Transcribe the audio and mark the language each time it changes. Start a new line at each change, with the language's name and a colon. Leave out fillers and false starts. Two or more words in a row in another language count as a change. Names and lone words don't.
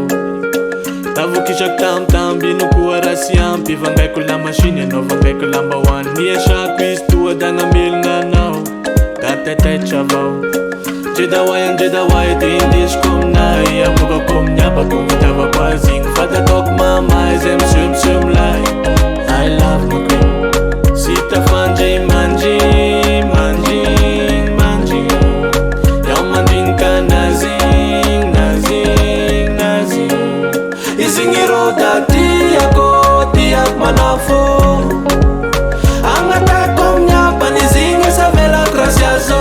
Malagasy: Da vokisako tambitamby nokoa rasy ampy, vangaiko
French: la machine
Malagasy: anao vangaiko lambahoany. Miesako izy toa da namelogna anao, da taitaitra avao. Dre da hoay de indesiko aminay, avokako amin'ny abako fitiavako azy igny. Fa da ataoko mamay zay monsieur milay,
English: I love my queen.
Malagasy: Sy tafandry mandry, iaho mandrinika nazy. Izy igny rô da tiako manafô. Agnakaiko amin'ny abany izy igny savelako rasy azo.